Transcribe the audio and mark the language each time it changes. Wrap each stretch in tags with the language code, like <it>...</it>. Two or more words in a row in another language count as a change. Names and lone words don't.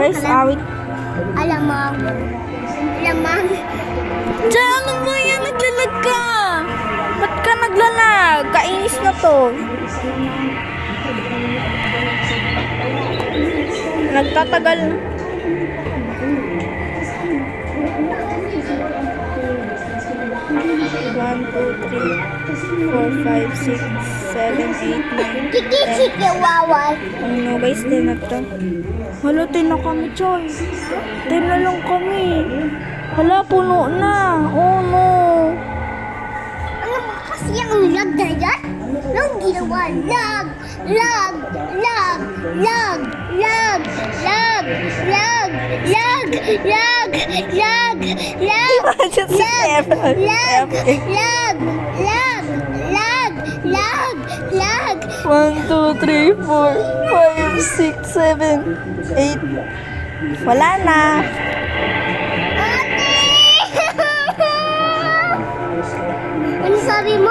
<tl>Guys, crab. awit. Alamang. Alamang. Diyan, ano ba yan? Naglalag ka. Ba't ka naglalag? Kainis na to. Nagtatagal. One, two, three, 4, 5, 6, 7, 8, 9, Kiki, chihuahua. Ano guys, 10 na to. Hala, 10 na kami, Choy. 10 na lang kami. Hala, puno na.</tl> <en>Oh no.</en> <tl>Ano ba kasi yung lag na yan? Anong ginawa? Lag! Lag! Lag! Lag! Lag! Lag! Lag! Lag! Lag! Lag! Lag! Imagine si Lag! F. Lag! F. Lag! Lag! Lag! Lag! Lag! 1, 2, 3, 4, 5, 6, 7, 8. Wala na. Ate! Ano sabi mo?</tl>